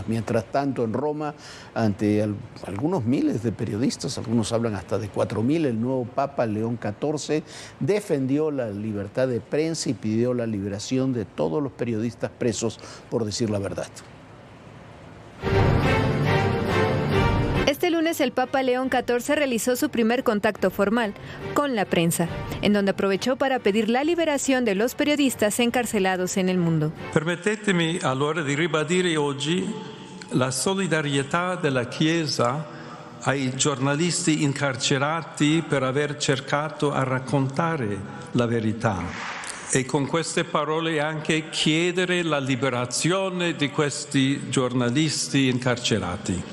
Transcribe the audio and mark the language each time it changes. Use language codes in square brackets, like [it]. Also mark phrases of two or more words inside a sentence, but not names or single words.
[es] Mientras tanto, en Roma, ante algunos miles de periodistas, algunos hablan hasta de 4.000, el nuevo Papa León XIV defendió la libertad de prensa y pidió la liberación de todos los periodistas presos por decir la verdad. Este lunes el Papa León XIV realizó su primer contacto formal con la prensa, en donde aprovechó para pedir la liberación de los periodistas encarcelados en el mundo. [it] Permettetemi allora di ribadire oggi la solidarietà della Chiesa ai giornalisti incarcerati per aver cercato a raccontare la verità. E con queste parole anche chiedere la liberazione di questi giornalisti incarcerati.